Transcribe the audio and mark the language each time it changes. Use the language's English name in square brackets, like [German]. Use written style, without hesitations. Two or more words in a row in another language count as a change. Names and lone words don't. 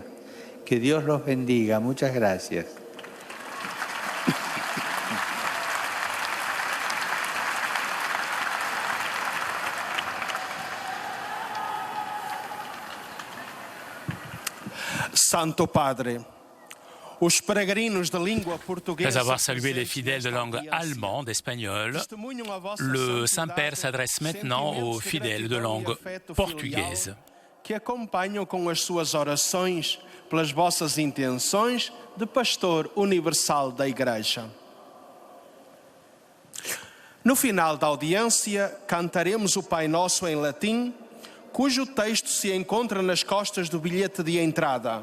[Spanish] Que Dios los bendiga. Muchas gracias. [Portuguese] Santo Padre, os peregrinos de língua portuguesa. [French] Après avoir salué les fidèles de langue allemande, espagnole, le Saint-Père s'adresse maintenant aux fidèles de langue portugaise. [Portuguese] Que acompanham com as suas orações pelas vossas intenções de pastor universal da Igreja. No final da audiência, cantaremos o Pai Nosso em latim, cujo texto se encontra nas costas do bilhete de entrada.